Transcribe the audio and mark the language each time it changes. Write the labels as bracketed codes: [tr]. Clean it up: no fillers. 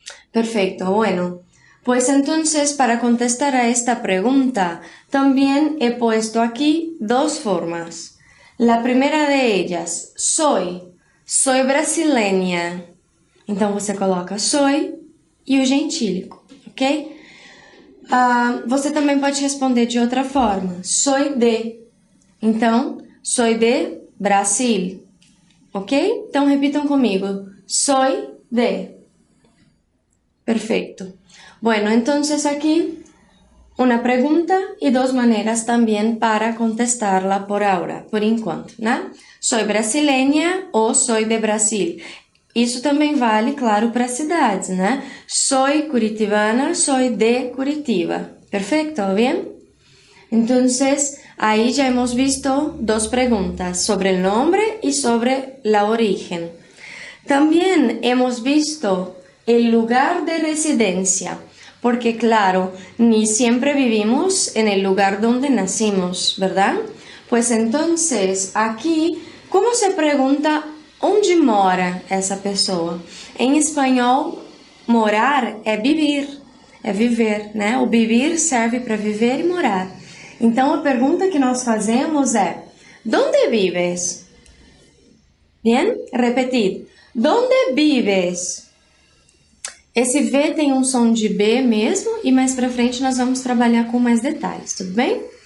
[es] Perfecto, bueno, pues entonces para contestar a esta pregunta también he puesto aquí dos formas. La primera de ellas, soy brasileña. [pt] Então você coloca soy e o gentílico, ok? Você também pode responder de outra forma, soy de. Então, [es] soy de Brasil, [pt] ok? Então repitam comigo, [es] soy de. [pt] Perfecto. [es] Bueno, entonces aquí una pregunta y dos maneras también para contestarla por ahora, [pt] por enquanto, né? [es] Soy brasileña ou soy de Brasil. [pt] Isso também vale, claro, para cidades, né? [es] Soy curitibana, soy de Curitiba. Perfecto, ¿bien? Entonces, ahí ya hemos visto dos preguntas sobre el nombre y sobre la origen. También hemos visto el lugar de residencia, porque claro, ni siempre vivimos en el lugar donde nacimos, ¿verdad? Pues entonces, aquí, ¿cómo se pregunta [pt] onde mora essa pessoa? Em espanhol, morar é viver, né? O vivir serve para viver e morar. Então, a pergunta que nós fazemos é, [es] ¿dónde vives? Bien? Repetid. ¿Dónde vives? [pt] Esse V tem um som de B mesmo e mais para frente nós vamos trabalhar com mais detalhes, tudo bem?